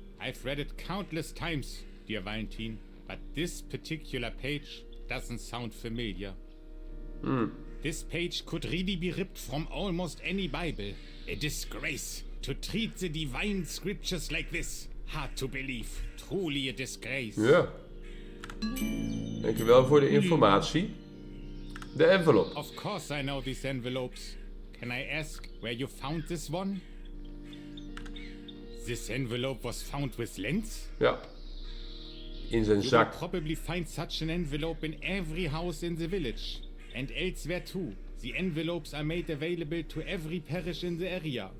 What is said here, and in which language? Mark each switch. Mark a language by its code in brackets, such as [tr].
[en] I've read it countless times, dear Valentin, but this particular page doesn't sound familiar. This page could really be ripped from almost any Bible. A disgrace to treat the divine scriptures like this. Hard to believe. Truly a disgrace. [nl] Ja. Dankjewel voor de informatie. De envelop. [en] Of course I know these envelopes. Can I ask where you found this one? This envelope was found with lens? [nl] Ja. In zijn [en] You will [nl] zak. [en] probably find such an envelope in every house in the village. And elsewhere too. The envelopes are made available to every parish in the area.